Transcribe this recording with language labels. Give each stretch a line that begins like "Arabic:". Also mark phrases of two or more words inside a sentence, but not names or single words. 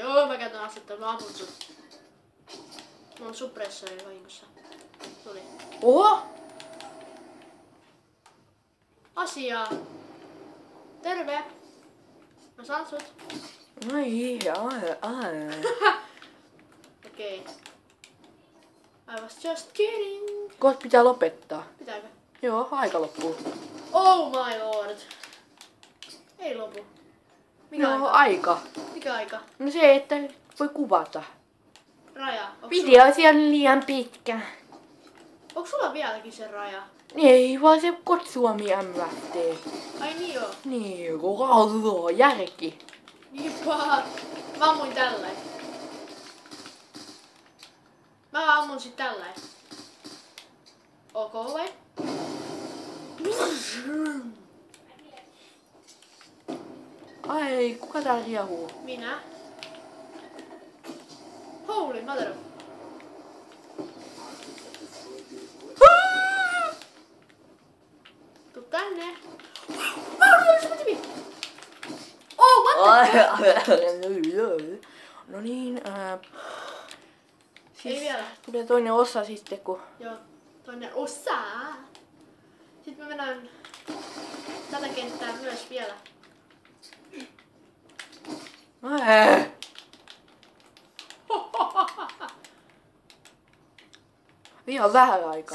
Finnish: Joo, mä käytän asetta, mä ammun sut. Mulla on suppressori vahingossa. Tuli. Oho! Asiaa. Terve. Mä saan sut. Ai. Okei.
English: I was just kidding.
Finnish: Kohta pitää lopettaa. Pitääkö? Joo, aika loppuu.
English: Oh my lord.
Finnish: Ei lopu. Mikä Joo, aika? aika. Mikä aika? No se, että voi kuvata. Raja. Video on liian pitkä. Onko sulla vieläkin se raja? Ei, vaan se Kotsuomi MFT. Ai niin joo. Niin, koko järki. Niin paha. Mä ammuin tälleen. Mä ammun sit tälleen. Ok vai? Ai, kuka täällä riehuu? Minä.
English: Holy mother.
Finnish: Tuu tänne.
English: Oh, what the?
Finnish: No niin, Ei vielä. tulee toinen osa sitten, kun... Joo, toinen osa. Sitten me mennään tätä kenttää myös vielä. Ihan vähän aikaa.